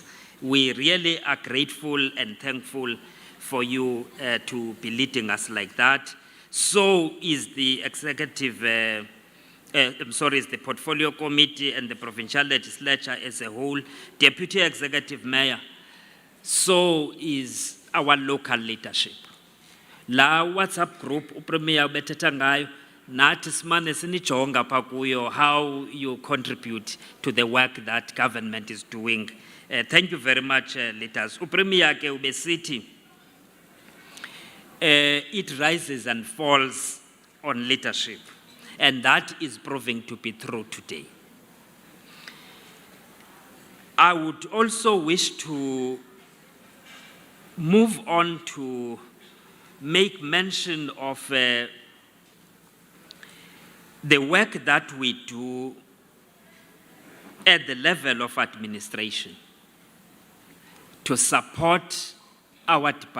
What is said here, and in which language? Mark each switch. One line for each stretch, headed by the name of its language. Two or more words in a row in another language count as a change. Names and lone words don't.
English: We really are grateful and thankful for you to be leading us like that. So is the executive, is the portfolio committee and the provincial legislature as a whole, deputy executive mayor. So is our local leadership.
Xhosa: La WhatsApp group, uPremier ubethetha ngayo, nathi simane sinijonga pha kuyo
English: how you contribute to the work that government is doing. Thank you very much, leaders.
Xhosa: uPremier ke ubesithi,
English: it rises and falls on leadership, and that is proving to be true today. I would also wish to move on to make mention of the work that we do at the level of administration to support our departments.